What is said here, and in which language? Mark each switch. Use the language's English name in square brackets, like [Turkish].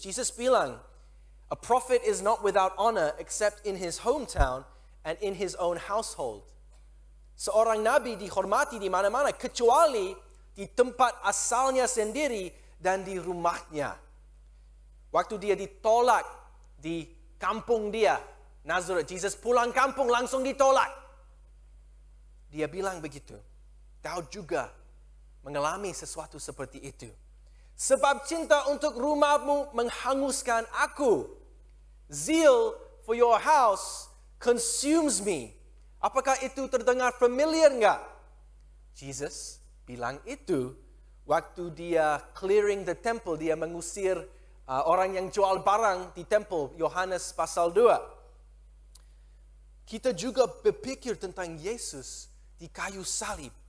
[English] Jesus bilang, a prophet is not without honor except in his hometown and in his own household. [Indonesian] Seorang nabi dihormati di mana-mana kecuali di tempat asalnya sendiri dan di rumahnya. Waktu dia ditolak di kampung dia, Nazareth, Jesus pulang kampung langsung ditolak. Dia bilang begitu. Daud juga mengalami sesuatu seperti itu. Sebab cinta untuk rumahmu menghanguskan aku. [English] Zeal for your house consumes me. [Indonesian] Apakah itu terdengar familiar enggak? Jesus bilang itu waktu dia [English] clearing the temple, [Indonesian] dia mengusir orang yang jual barang di temple, Yohanes pasal 2. Kita juga berpikir tentang Yesus di kayu salib.